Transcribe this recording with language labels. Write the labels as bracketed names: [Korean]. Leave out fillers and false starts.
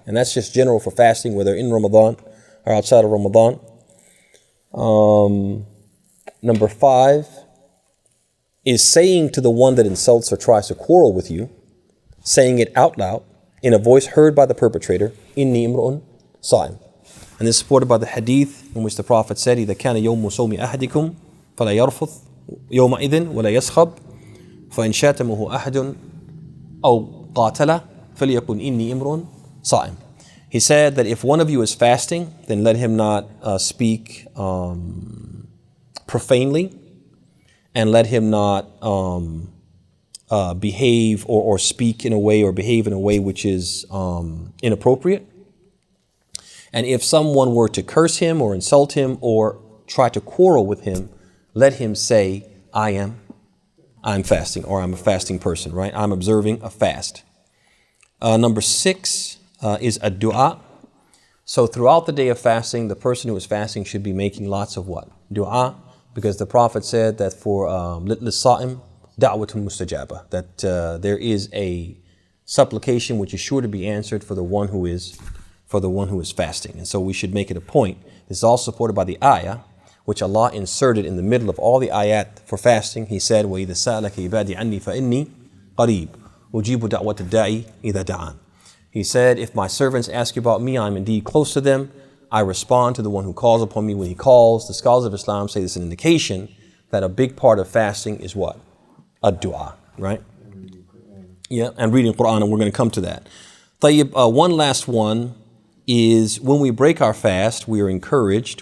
[English] And that's just general for fasting, whether in Ramadan or outside of Ramadan. Number 5 is saying to the one that insults or tries to quarrel with you, saying it out loud in a voice heard by the perpetrator, [Arabic] Inni imru'un sa'im. And this is supported by the hadith in which the Prophet said, إِذَا كَانَ يَوْمُ صَوْمِ أَحَدِكُمْ فَلَا يَرْفُثْ يَوْمَئِذٍ وَلَا يَسْخَبْ فَإِنْ شَاتَمُهُ أَحَدٌ أَوْ قَاتَلَ فَلْيَقُلْ إِنِّي إِمْرٌ صَائِمٌ. [English] He said that if one of you is fasting, then let him not speak profanely, and let him not behave or speak in a way or behave in a way which is inappropriate. And if someone were to curse him or insult him or try to quarrel with him, let him say, I'm fasting, or I'm a fasting person, right? I'm observing a fast. Number 6 is a dua. So throughout the day of fasting, the person who is fasting should be making lots of what? Dua, because the Prophet said that for [Arabic] لِلصَّائِمِ دَعْوَةٌ مُسْتَجَابَةٌ, [English] that there is a supplication which is sure to be answered for the one who is fasting. And so we should make it a point. This is all supported by the ayah, which Allah inserted in the middle of all the ayat for fasting. [Arabic] He said, وَإِذَا سَأَلَكَ عِبَادِي عَنِّي فَإِنِّي قَرِيبٌ أُجِيبُ دَعْوَةَ الدَّاعِ إِذَا دَعَانِ. [English] He said, if my servants ask you about me, I'm indeed close to them. I respond to the one who calls upon me when he calls. The scholars of Islam say this is an indication that a big part of fasting is what? A dua, right? Yeah, and reading Quran, and we're going to come to that. طيب, one last one is when we break our fast, we are encouraged.